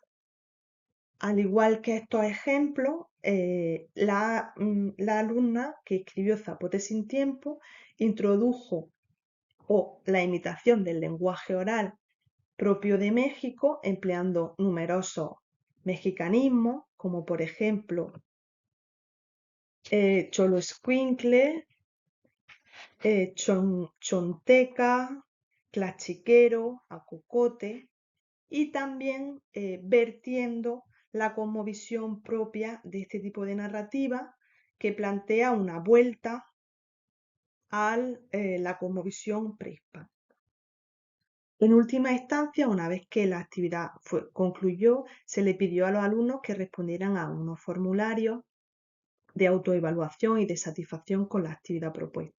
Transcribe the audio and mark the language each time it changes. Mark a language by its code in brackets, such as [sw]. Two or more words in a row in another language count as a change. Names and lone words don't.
[es] Al igual que estos ejemplos, la alumna que escribió Zapote sin tiempo introdujo la imitación del lenguaje oral propio de México, empleando numerosos mexicanismos, como por ejemplo choloescuincle, chonteca, clachiquero, acocote, y también vertiendo la cosmovisión propia de este tipo de narrativa que plantea una vuelta a la cosmovisión prehispánica. En última instancia, una vez que la actividad concluyó, se le pidió a los alumnos que respondieran a unos formularios de autoevaluación y de satisfacción con la actividad propuesta.